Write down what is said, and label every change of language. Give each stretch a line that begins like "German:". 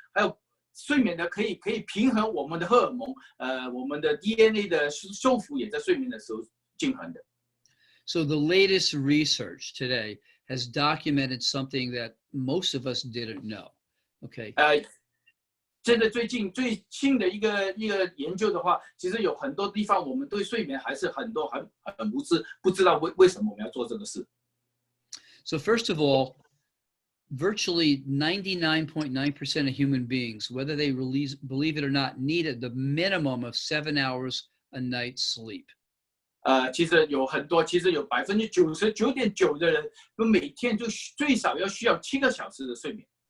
Chinese: 还有睡眠的可以平衡我们的荷尔蒙，我们的 DNA 的修复也在睡眠的时候均衡的。
English: So the latest research today has documented something that most of us didn't know. Okay.
Chinese: 现在最新的一个研究的话，其实有很多地方我们对睡眠还是很无知，不知道为什么我们要做这个事。
English: So first of all, virtually 99.9% of human beings, whether they believe it or not, needed the minimum of 7 hours a night sleep.
Chinese: 其实有99.9%的人，每天就最少需要7个小时的睡眠。